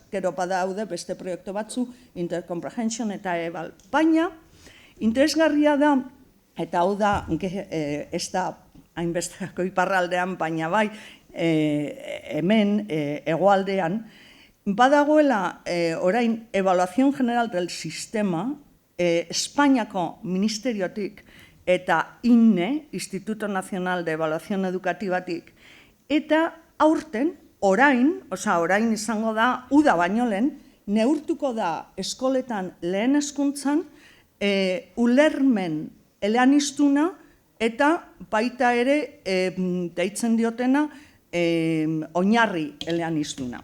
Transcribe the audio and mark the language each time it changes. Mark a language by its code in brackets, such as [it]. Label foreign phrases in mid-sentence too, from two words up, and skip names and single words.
[eu] Gero badaude beste proiektu batzu, intercomprehension eta ebal. Baina, interesgarria da, eta hau da, ez da hainbesteko iparraldean, baina bai, hemen, hegoaldean, badagoela orain [es] evaluación general del sistema, [eu] Espainiako ministeriotik eta INE, [es] Instituto Nacional de Evaluación Educativatik, [eu] eta aurten, orain izango da, uda baino lehen, neurtuko da eskoletan lehen hezkuntzan, ulermen eleaniztuna eta baita ere deitzen diotena oinarri eleaniztuna.